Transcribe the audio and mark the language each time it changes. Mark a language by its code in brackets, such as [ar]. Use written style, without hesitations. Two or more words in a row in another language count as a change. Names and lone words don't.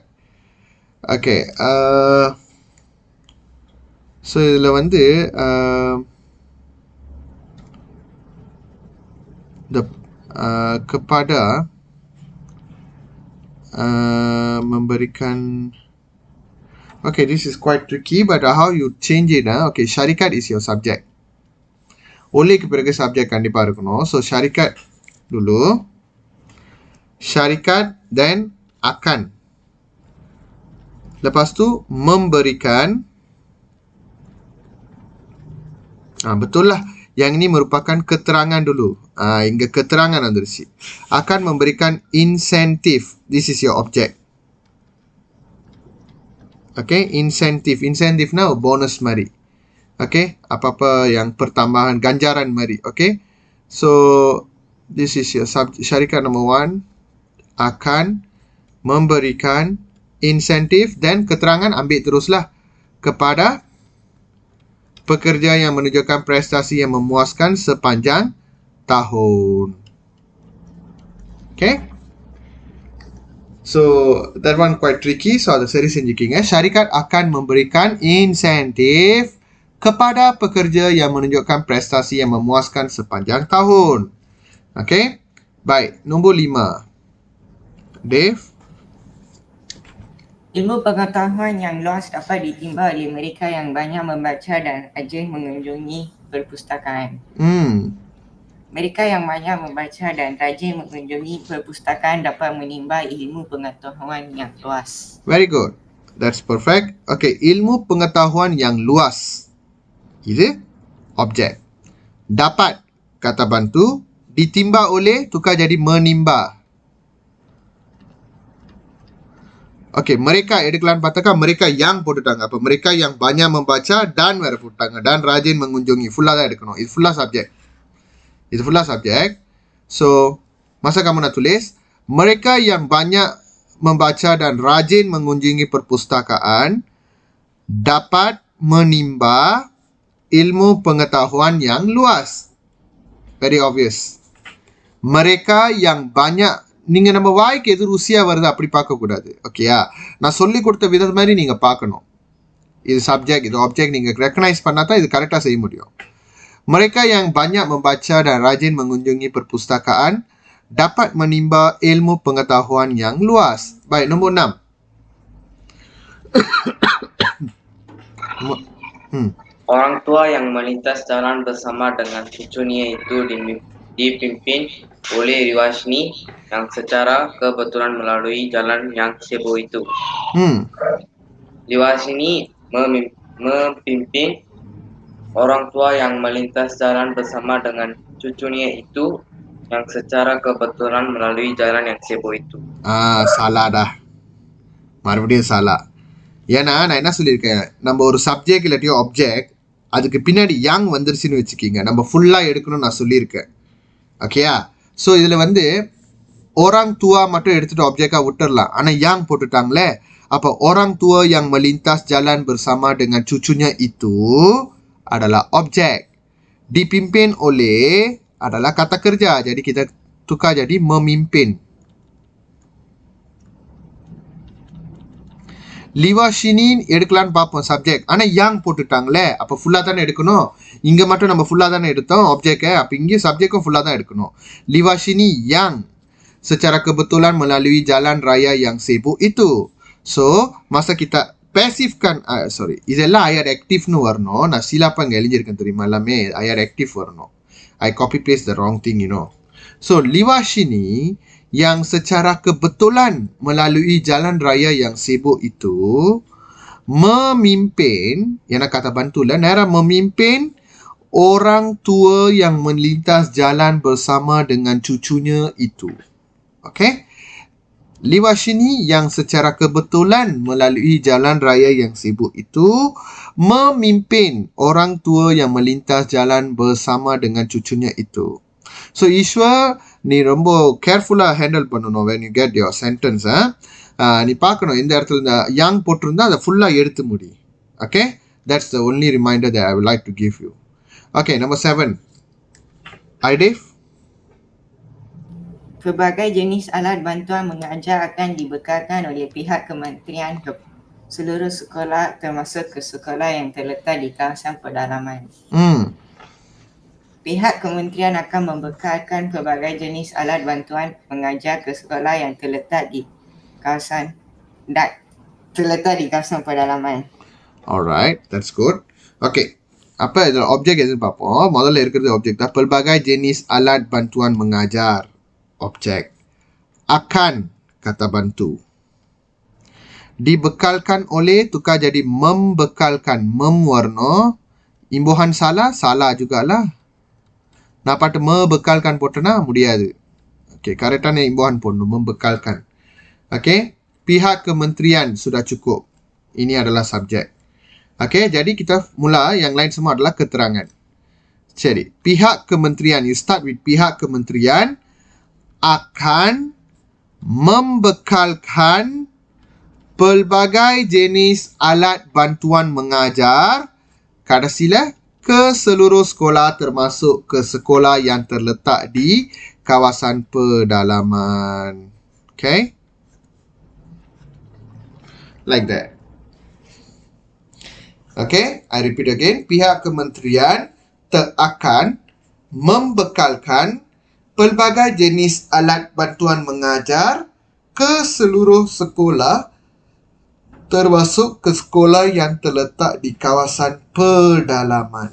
[en] Okay, so [ms] இதில் kepada memberikan. [en] Okay, this is quite tricky, but how you change it? Okay, syarikat is your subject. [ms] Oleh kepada subjek [ta] கண்டிப்பா இருக்கணும். [en] So, [ms] syarikat dulu. Syarikat, then akan. Lepas tu, memberikan. Betul lah. Yang ini merupakan keterangan dulu. Hingga keterangan வந்துருச்சு. Akan memberikan insentif. [en] This is your object. [ms] Okay, insentif. Insentif now bonus mari. Okay, apa-apa yang pertambahan ganjaran mari. [en] Okay, so this is your [ms] syarikat number 1 akan memberikan insentif dan keterangan ambil teruslah kepada pekerja yang menunjukkan prestasi yang memuaskan sepanjang tahun. [en] Okay. So, that one quite tricky. So, [ms] ada seri senjikingnya. Syarikat akan memberikan insentif kepada pekerja yang menunjukkan prestasi yang memuaskan sepanjang tahun. Okay. Baik. Nombor 5. Dave. Ilmu pengetahuan yang luas dapat ditimba oleh mereka yang banyak membaca dan rajin mengunjungi perpustakaan. Mereka yang banyak membaca dan rajin mengunjungi perpustakaan dapat menimba ilmu pengetahuan yang luas. [en] Very good. That's perfect. [ms] Okay, ilmu pengetahuan yang luas. Ini objek. Dapat kata bantu, ditimba oleh tukar jadi menimba. [ta] Okay, mereka எடுக்கலாம்னு பார்த்தாக்கா [ms] mereka yang [ta] போட்டுட்டாங்க. [ms] அப்ப mereka yang banyak membaca dan [ta] வேற போட்டாங்க. [ms] Dan rajin mengunjungi. [ta] Full தான் எடுக்கணும். இது [en] full subject. [ms] Itu full subjek. So, masa kamu nak tulis, mereka yang banyak membaca dan rajin mengunjungi perpustakaan dapat menimba ilmu pengetahuan yang luas. [en] Very obvious. [ms] Mereka yang banyak, [ta] நீங்க நம்ம வாய்க்கு எது ருசியா வருது அப்படி பார்க்க கூடாது. ஓகேயா? நான் சொல்லி கொடுத்த விதம் மாதிரி நீங்க பார்க்கணும். இது சப்ஜெக்ட், இது ஆப்ஜெக்ட் நீங்க ரெக்கக்னைஸ் பண்ணா தான் இது கரெக்டா செய்ய முடியும். [ms] Mereka yang banyak membaca dan rajin mengunjungi perpustakaan dapat menimba ilmu pengetahuan yang luas. Baik, nombor 6. Orang tua yang melintas jalan bersama dengan cucunya itu dipimpin oleh Liwashni yang secara kebetulan melalui jalan yang sibuk itu. Liwashni memimpin orang tua yang melintas jalan bersama dengan cucunya itu yang secara kebetulan melalui jalan yang sibuk itu. Salah dah. [ta] மறுபடியும் salah. ஏன்னா நான் என்ன சொல்லியிருக்கேன், நம்ம ஒரு சப்ஜெக்ட் இல்லாட்டியோ ஆப்ஜெக்ட் அதுக்கு பின்னாடி yang வந்துருச்சுன்னு வச்சுக்கிங்க, நம்ம ஃபுல்லாக எடுக்கணும்னு நான் சொல்லியிருக்கேன். ஓகேயா? ஸோ இதில் வந்து [ms] orang tua [ta] மட்டும் எடுத்துட்டு ஆப்ஜெக்டாக விட்டுடலாம். ஆனால் yang போட்டுட்டாங்களே, அப்போ [ms] orang tua yang melintas jalan bersama dengan cucunya itu adalah objek. Dipimpin oleh adalah kata kerja. Jadi kita tukar jadi memimpin. [ta] Liwashini எடுக்கலான்னு பார்ப்போம் சப்ஜெக்ட். ஆனால் yang போட்டுட்டாங்களே, அப்போ ஃபுல்லாக தானே எடுக்கணும். இங்கே மட்டும் நம்ம ஃபுல்லாக தானே எடுத்தோம் ஆப்ஜெக்டை, அப்போ இங்கே சப்ஜெக்டும் ஃபுல்லாக தான் எடுக்கணும். [ms] Liwashini yang secara kebetulan melalui jalan raya yang sibuk itu. [ta] So, [ms] masa kita pasifkan, [ta] இதெல்லாம் [ms] ayat active-னு [ta] வரணும். நான் சிலாப்பா இங்கே எழுதியிருக்கேன் தெரியுமா, எல்லாமே [ms] ayat active [ta] வரணும். [en] I copy paste the wrong thing, you know. So, [ms] Liwashini yang secara kebetulan melalui jalan raya yang sibuk itu memimpin, yang nak kata bantulah, Nara memimpin orang tua yang melintas jalan bersama dengan cucunya itu. Okay? Liwashini yang secara kebetulan melalui jalan raya yang sibuk itu memimpin orang tua yang melintas jalan bersama dengan cucunya itu. [en] So, Ishwar, [ta] நீ ரொம்ப கேர்ஃபுல்லாக ஹேண்டில் பண்ணணும் [en] when you get your sentence. [ta] நீ பார்க்கணும் இந்த இடத்துல yang போட்டிருந்தா அதை ஃபுல்லாக எடுத்து முடி. [en] Okay? That's the only reminder that I would like to give you. Okay, number 7. Aidif? [ms] Pelbagai jenis alat bantuan mengajar akan dibekalkan oleh pihak kementerian ke seluruh sekolah termasuk ke sekolah yang terletak di kawasan pedalaman. Pihak kementerian akan membekalkan pelbagai jenis alat bantuan mengajar ke sekolah yang terletak di kawasan pedalaman. [en] Alright, that's good. [ms] Okay. Apa itu objek [ta] எதுன்னு பார்ப்போம். முதல்ல இருக்கிறது objek தான். [ms] Pelbagai jenis alat bantuan mengajar. Objek. Akan kata bantu. Dibekalkan oleh tukar jadi membekalkan. Memwarna. Imbuhan salah jugalah. [ta] நான் பாட்டு bekalkan போட்டனா முடியாது. Okay, கரெக்டான இம்பான் போடணும். [ms] Membekalkan. Okay, pihak kementerian sudah cukup. Ini adalah subjek. Okay, jadi kita mula yang lain semua adalah keterangan. Jadi, pihak kementerian, [en] you start with [ms] pihak kementerian akan membekalkan pelbagai jenis alat bantuan mengajar kada sila ke seluruh sekolah termasuk ke sekolah yang terletak di kawasan pedalaman. [en] Okay? Like that. Okay? I repeat again. [ms] Pihak kementerian akan membekalkan pelbagai jenis alat bantuan mengajar ke seluruh sekolah termasuk ke sekolah yang terletak di kawasan pedalaman.